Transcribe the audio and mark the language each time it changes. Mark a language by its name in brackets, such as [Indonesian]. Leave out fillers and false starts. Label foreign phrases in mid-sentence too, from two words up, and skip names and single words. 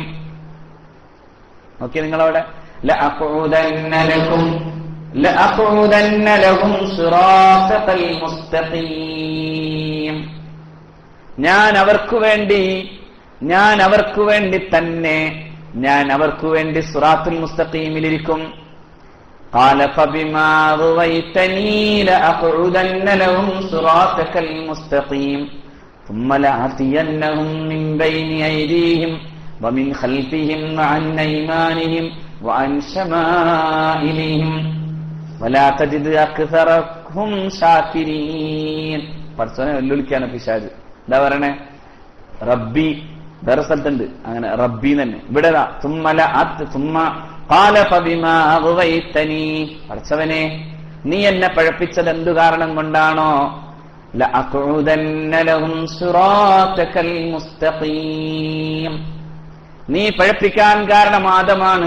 [Malayalam] ഓക്കേ, നിങ്ങളവിടെ [Arabic] لأقعدن لهم صراط المستقيم, [Malayalam] ഞാൻ അവർക്ക് വേണ്ടി തന്നെ ഞാൻ അവർക്ക് വേണ്ടി സിറാത്തുൽ മുസ്തഖീമിലിരിക്കും. [Arabic] قال فبما غويتني لأقعدن لهم صراطك المستقيم ثم لآتينهم من بين أيديهم ومن خلفهم وعن أيمانهم وعن شمائلهم ولا تجد أكثرهم شاكرين. [Malayalam] പടച്ചോനെ വെല്ലുവിളിക്കാണ് പിശാച്. എന്താ പറയണേ? റബ്ബി, വേറെ സ്ഥലത്തുണ്ട് അങ്ങനെ റബ്ബി തന്നെ. ഇവിടെ പടച്ചവനെ, നീ എന്നെ പഴപ്പിച്ചത് എന്തു കാരണം കൊണ്ടാണോ? നീ പഴപ്പിക്കാൻ കാരണം ആദമാണ്.